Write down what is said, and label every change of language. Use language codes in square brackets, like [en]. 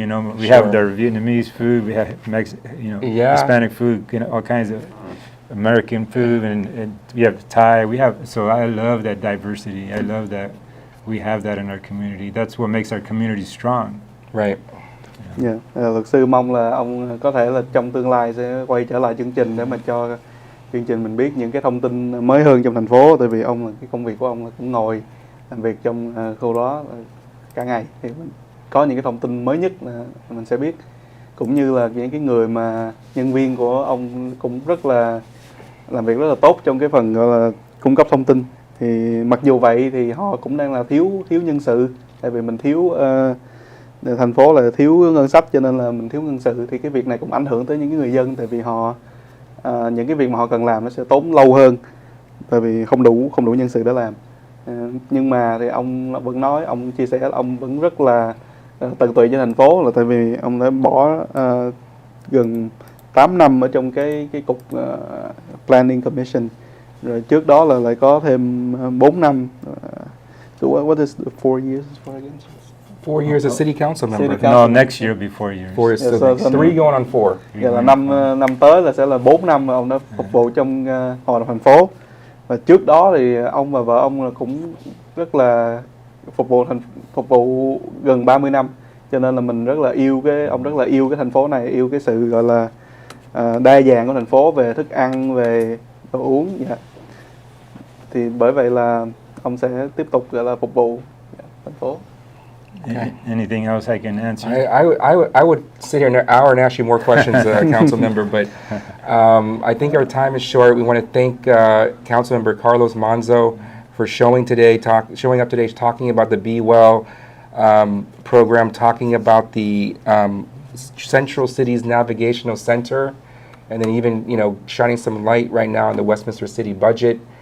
[en] We have our Vietnamese food, we have Hispanic food, all kinds of American food, and we have Thai. So I love that diversity. I love that we have that in our community. That's what makes our community strong. Right. [vi] Luật sư mong là ông có thể là trong tương lai sẽ quay trở lại chương trình để mà cho chương trình mình biết những cái thông tin mới hơn trong thành phố, tại vì ông là cái công việc của ông là cũng ngồi làm việc trong khu đó cả ngày, thì mình có những cái thông tin mới nhất là mình sẽ biết, cũng như là những cái người mà nhân viên của ông cũng rất là làm việc rất là tốt trong cái phần gọi là cung cấp thông tin. Thì mặc dù vậy thì họ cũng đang là thiếu nhân sự, tại vì mình thiếu thành phố là thiếu ngân sách, cho nên là mình thiếu nhân sự, thì cái việc này cũng ảnh hưởng tới những cái người dân, tại vì họ những cái việc mà họ cần làm nó sẽ tốn lâu hơn, tại vì không đủ nhân sự để làm. Nhưng mà thì ông vẫn nói, ông chia sẻ là ông vẫn rất là tận tụy cho thành phố, là tại vì ông đã bỏ gần 8 năm ở trong cái cục Planning Commission, rồi trước đó là lại có thêm 4 năm. [en] So what is the 4 years for again? 4 years as city council member. No, next year will be 4 years. 4 is so 3 going on 4. [vi] Giờ là năm tới là sẽ là 4 năm mà ông đã phục vụ trong hội đồng thành phố. Và trước đó thì ông và vợ ông là cũng rất là phục vụ gần 30 năm. Cho nên là mình rất là yêu ông rất là yêu cái thành phố này, yêu cái sự gọi là đa dạng của thành phố về thức ăn, về đồ uống. Thì bởi vậy là ông sẽ tiếp tục gọi là phục vụ thành phố. [en] Okay. Anything else I can answer? I would sit here an hour and ask you more questions, council member, but I think our time is short. We want to thank council member Carlos Manzo for showing up today, talking about the Be Well program, talking about the Central Cities Navigational Center, and then even shining some light right now on the Westminster City budget.